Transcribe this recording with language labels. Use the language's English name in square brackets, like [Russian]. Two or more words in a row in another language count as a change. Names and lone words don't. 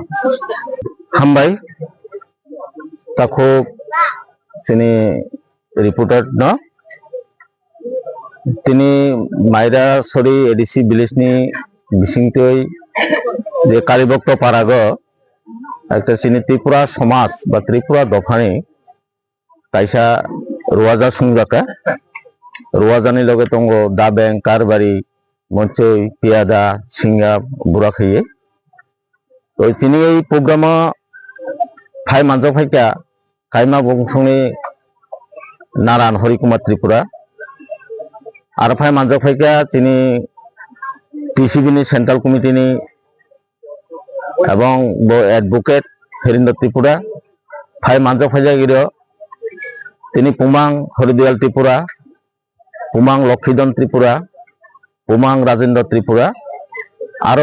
[Kok Borok] Hambai Tako Sini reporter no Tini Maira Sori Edisi Bilisni Bisingtoi Je Kalibokto Parago Ekta Sini Tripura Somas ba Tripura Dofani Kaisa Ruaja Sungjaka Ruajani Loge Tongo Dabeng Karbari Monchoi Piada Singa Burakhiye তো চিনি [Bangla] এই প্রোগ্রামে [Kok Borok] ফাই মানজক ফাইকা কাইমা বংশনি নারায়ণ হরিকুমার ত্রিপুরা আর ফাই মানজক ফাইকা চিনি টিসিবিনি সেন্ট্রাল কমিটিনি এবং অ্যাডভোকেট হেরিন্দ্র ত্রিপুরা ফাই মানজক ফাইজা গিরো তিনি পুমাং হরিদয়াল ত্রিপুরা পুমাং লক্ষীদন ত্রিপুরা পুমাং রাজেন্দ্র ত্রিপুরা আরো